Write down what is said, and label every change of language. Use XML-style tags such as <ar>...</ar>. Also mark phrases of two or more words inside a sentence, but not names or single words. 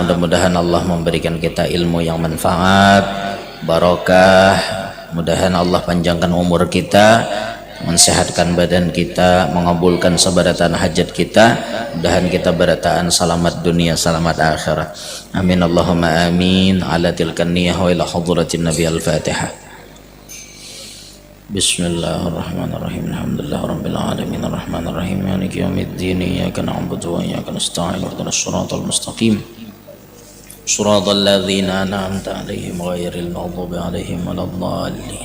<bjn>Mudah-mudahan Allah memberikan kita ilmu yang manfaat, barokah. Mudahan Allah panjangkan umur kita, mensehatkan badan kita, mengabulkan sebaratan hajat kita. Mudahan kita berataan selamat dunia, selamat akhirat.</bjn> <ar>آمين اللهم آمين. على تلك النية وإلى حضرة النبي الفاتحة. بسم الله الرحمن الرحيم. الحمد لله رب العالمين الرحمن الرحيم مالك يوم الدين إياك نعبد وإياك نستعين اهدنا الصراط المستقيم صراط الذين أنعمت عليهم غير المغضوب عليهم ولا الضالين.</ar>